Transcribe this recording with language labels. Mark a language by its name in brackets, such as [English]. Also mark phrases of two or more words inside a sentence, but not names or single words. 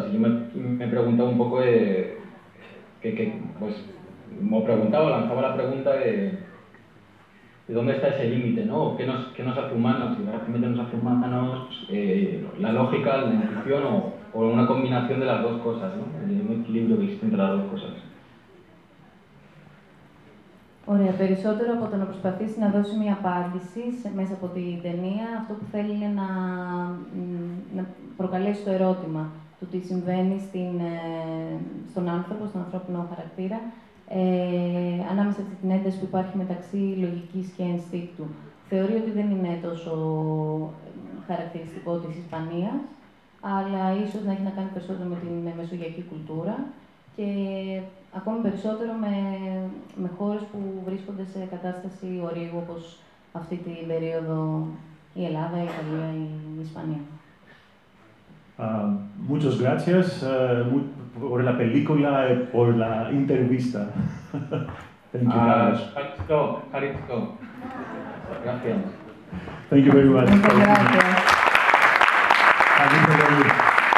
[Spanish] Y yo me preguntaba un poco pues, me preguntaba, lanzaba la pregunta de dónde está ese límite, ¿no? ¿Qué nos hace humanos? Si realmente nos hace humanos la lógica, la intuición o una combinación de las dos cosas, ¿no? Un equilibrio que existe entre las dos cosas. [Greek] Ωραία. Περισσότερο από το να προσπαθήσει να δώσει μια απάντηση μέσα από την ταινία, αυτό που θέλει είναι να προκαλέσει το ερώτημα του τι συμβαίνει στον άνθρωπο, στον ανθρώπινο χαρακτήρα, ανάμεσα σε την ένταση που υπάρχει μεταξύ λογικής και ενστίκτου. Θεωρεί ότι δεν είναι τόσο χαρακτηριστικό της Ισπανίας, αλλά ίσως να έχει να κάνει περισσότερο με την μεσογειακή κουλτούρα και ακόμη περισσότερο με χώρες που βρίσκονται σε κατάσταση ορίγου, όπως αυτή την περίοδο η Ελλάδα, η Ιταλία, η Ισπανία. [Spanish] Muchas gracias por la película y por la entrevista. [English] Thank you, Carlos. [Spanish] Gracias. [English] Thank you very much. [Spanish] Muchas gracias.